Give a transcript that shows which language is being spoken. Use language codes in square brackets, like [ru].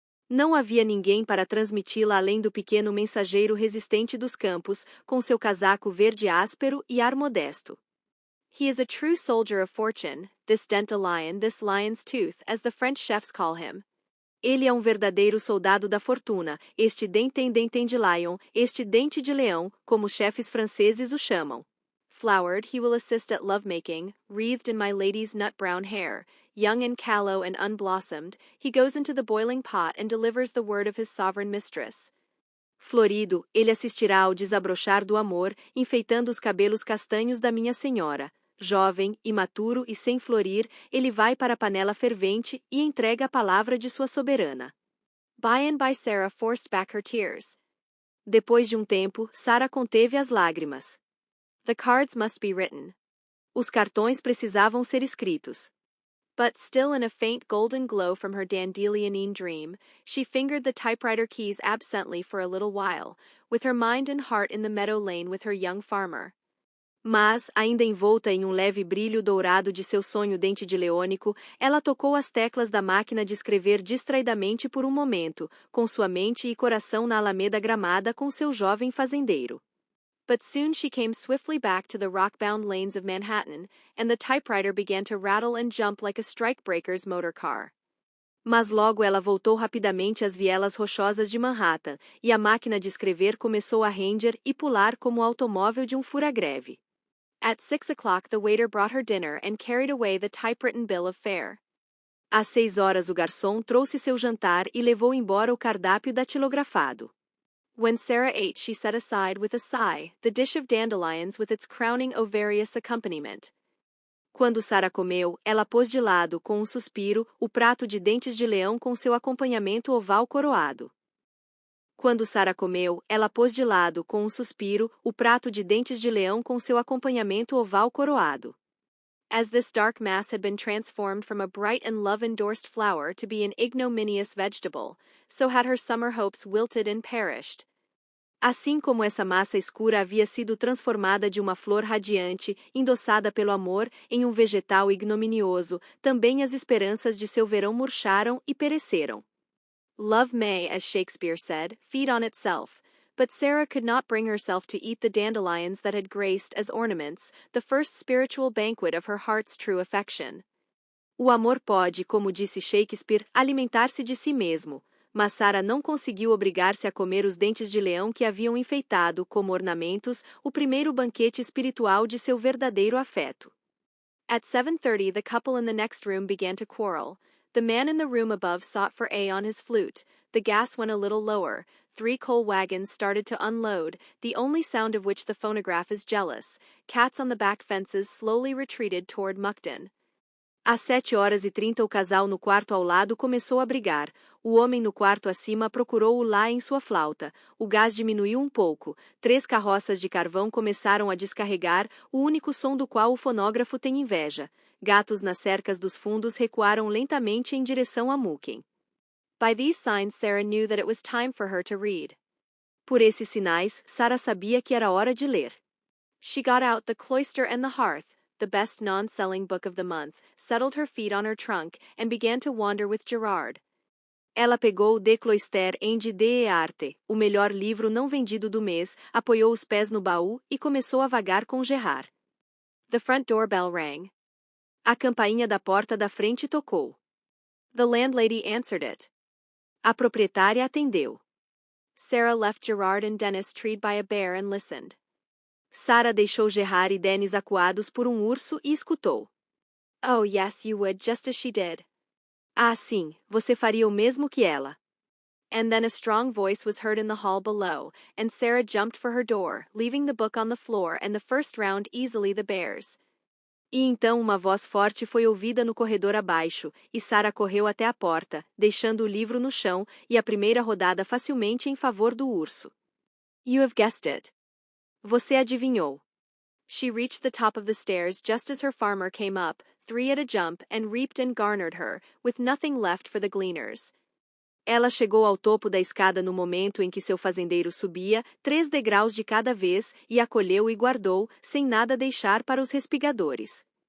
[pt] Não havia ninguém para transmiti-la além do pequeno mensageiro resistente dos campos, com seu casaco verde áspero e ar modesto. [en] He is a true soldier of fortune, this dandelion, this lion's tooth, as the French chefs call him. [pt] Ele é um verdadeiro soldado da fortuna, este dente de lion, este dente de leão, como os chefes franceses o chamam. [en] Flowered, he will assist at lovemaking, wreathed in my lady's nut-brown hair. Young and callow and unblossomed, he goes into the boiling pot and delivers the word of his sovereign mistress. [pt] Florido, ele assistirá ao desabrochar do amor, enfeitando os cabelos castanhos da minha senhora. Jovem, imaturo e sem florir, ele vai para a panela fervente e entrega a palavra de sua soberana. [en] By and by Sarah forced back her tears. [pt] Depois de um tempo, Sarah conteve as lágrimas. [en] The cards must be written. [pt] Os cartões precisavam ser escritos. [en] But still in a faint golden glow from her dandelionine dream, she fingered the typewriter keys absently for a little while, with her mind and heart in the meadow lane with her young farmer. [pt] Mas, ainda envolta em um leve brilho dourado de seu sonho dente de leônico, ela tocou as teclas da máquina de escrever distraidamente por um momento, com sua mente e coração na alameda gramada com seu jovem fazendeiro. [en] But soon she came swiftly back to the rock-bound lanes of Manhattan, and the typewriter began to rattle and jump like a strike-breaker's motor car. [pt] Mas logo ela voltou rapidamente às vielas rochosas de Manhattan, e a máquina de escrever começou a render e pular como o automóvel de um fura-greve. [en] At 6 o'clock the waiter brought her dinner and carried away the typewritten bill of fare. [pt] Às 6 horas o garçom trouxe seu jantar e levou embora o cardápio datilografado. [en] When Sarah ate she set aside with a sigh the dish of dandelions with its crowning ovarious accompaniment. [pt] Quando Sarah comeu, ela pôs de lado com um suspiro o prato de dentes de leão com seu acompanhamento oval coroado. Quando Sarah comeu, ela pôs de lado com um suspiro o prato de dentes de leão com seu acompanhamento oval coroado. [en] As this dark mass had been transformed from a bright and love-endorsed flower to be an ignominious vegetable, so had her summer hopes wilted and perished. [pt] Assim como essa massa escura havia sido transformada de uma flor radiante, endossada pelo amor, em um vegetal ignominioso, também as esperanças de seu verão murcharam e pereceram. [en] Love may, as Shakespeare said, feed on itself, but Sarah could not bring herself to eat the dandelions that had graced, as ornaments, the first spiritual banquet of her heart's true affection. [pt] O amor pode, como disse Shakespeare, alimentar-se de si mesmo, mas Sarah não conseguiu obrigar-se a comer os dentes de leão que haviam enfeitado, como ornamentos, o primeiro banquete espiritual de seu verdadeiro afeto. [en] At 7:30 the couple in the next room began to quarrel. The man in the room above sought for A on his flute, the gas went a little lower, 3 coal wagons started to unload, the only sound of which the phonograph is jealous, cats on the back fences slowly retreated toward Mukden. [pt] Às 7h30 o casal no quarto ao lado começou a brigar, o homem no quarto acima procurou o lá em sua flauta, o gás diminuiu um pouco, 3 carroças de carvão começaram a descarregar, o único som do qual o fonógrafo tem inveja. Gatos nas cercas dos fundos recuaram lentamente em direção a Muken. [en] By these signs Sarah knew that it was time for her to read. [pt] Por esses sinais, Sarah sabia que era hora de ler. [en] She got out The Cloister and the Hearth, the best non-selling book of the month, settled her feet on her trunk, and began to wander with Gerard. [pt] Ela pegou De Cloister and de Arte, o melhor livro não vendido do mês, apoiou os pés no baú e começou a vagar com Gerard. [en] The front doorbell rang. [pt] A campainha da porta da frente tocou. [en] The landlady answered it. [pt] A proprietária atendeu. [en] Sarah left Gerard and Dennis treed by a bear and listened. [pt] Sarah deixou Gerard e Dennis acuados por um urso e escutou. [en] Oh yes, you would, just as she did. [pt] Ah, sim, você faria o mesmo que ela. [en] And then a strong voice was heard in the hall below, and Sarah jumped for her door, leaving the book on the floor and the first round easily the bear's. [pt] E então uma voz forte foi ouvida no corredor abaixo, e Sarah correu até a porta, deixando o livro no chão, e a primeira rodada facilmente em favor do urso. [en] You have guessed it. [pt] Você adivinhou. [en] She reached the top of the stairs just as her farmer came up, 3 at a jump, and reaped and garnered her, with nothing left for the gleaners. [pt] Ela chegou ao topo da escada no momento em que seu fazendeiro subia, 3 degraus de cada vez, e acolheu e guardou, sem nada deixar para os respigadores.